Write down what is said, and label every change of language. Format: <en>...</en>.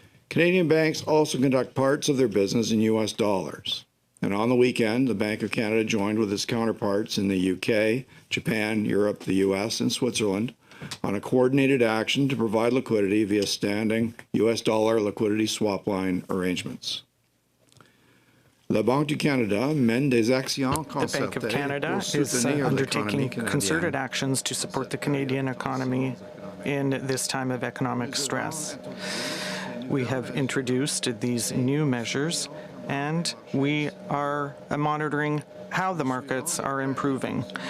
<en>Canadian banks also conduct parts of their business in U.S. dollars. And on the weekend, the Bank of Canada joined with its counterparts in the UK, Japan, Europe, the US, and Switzerland on a coordinated action to provide liquidity via standing US dollar liquidity swap line arrangements.</en> <fr>La Banque du Canada mène des actions concertées.</fr> <en>The Bank of Canada is undertaking concerted actions to support the Canadian economy in this time of economic stress. We have introduced these new measures, and we are monitoring how the markets are improving.</en>